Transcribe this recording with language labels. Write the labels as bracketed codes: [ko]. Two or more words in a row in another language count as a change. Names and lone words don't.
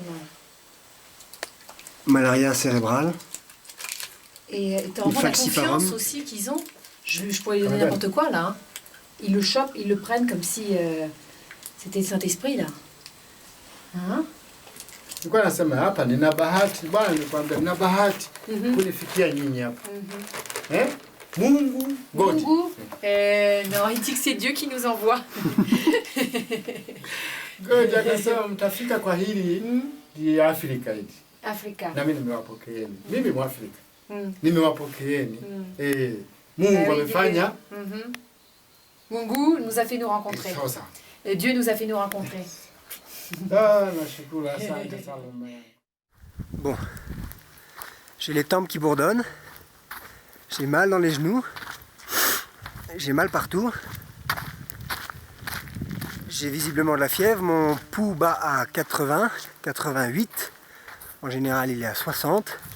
[fr] Malaria cérébrale. Et t'as vraiment la confiance aussi qu'ils ont. Je pourrais lui donner n'importe quoi là. Hein. Ils le chopent, ils le prennent comme si c'était le Saint-Esprit là. Hein? [sw] Nilikuwa nasema hapa nina bahati bwana, nikwambia nina bahati kunifikia nyinyi hapa. Mungu, God. Mungu, [fr] non, il dit que c'est Dieu qui nous envoie. [sw] God akasema mtafika kwa hili ni Afrika hili. Afrika. Na mimi nimewapokeeni. Mimi Mwafrika. Nimewapokeeni. Mungu amefanya. [fr] Mungu nous a fait nous rencontrer. [sw] Sasa. [fr] Et Dieu nous a fait nous rencontrer. [sw] Nashukuru, asante sana. [fr] Bon, j'ai les tempes qui bourdonnent, j'ai mal dans les genoux, j'ai mal partout, j'ai visiblement de la fièvre, mon pouls bat à 80, 88, en général il est à 60.